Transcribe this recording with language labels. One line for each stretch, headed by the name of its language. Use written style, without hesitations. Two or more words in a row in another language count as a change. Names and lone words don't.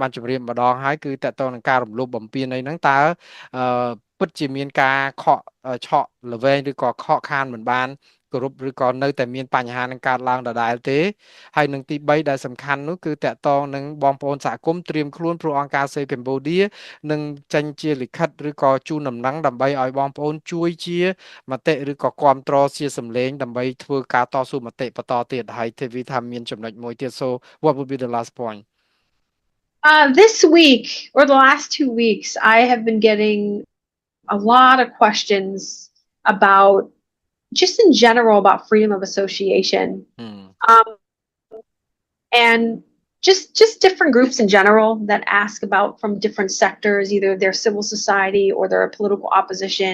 Khmer: បានជម្រាបម្ដងហើយគឺតកតងនឹងការរំលោភបំពានអីហ្នឹងតើពិតជាមានការខកឆក់ល្វែងឬក៏ខកខានមិនបានគោរពឬក៏នៅតែមានបញ្ហានឹងកើតឡើងដដែលទេហើយនឹងទី3ដែលសំខាន់នោះគឺតកតងនឹងបងប្អូនសហគមន៍ត្រៀមខ្លួនព្រោះអង្គការ Save Cambodia នឹងចេញជាលិខិតឬក៏ជូនដំណឹងដើម្បីឲ្យបងប្អូនជួយជាមតិឬក៏គ្រប់គ្រងជាសម្លេងដើម្បីធ្វើការតស៊ូមតិបន្តទៀតហើយទេវីថាមានចំណុចមួយទៀត
English: so what would be the last point this week or the last 2 weeks I have been getting a lot of questions about just in general about freedom of association and just different groups in general that ask about from different sectors, either their civil society or their political opposition.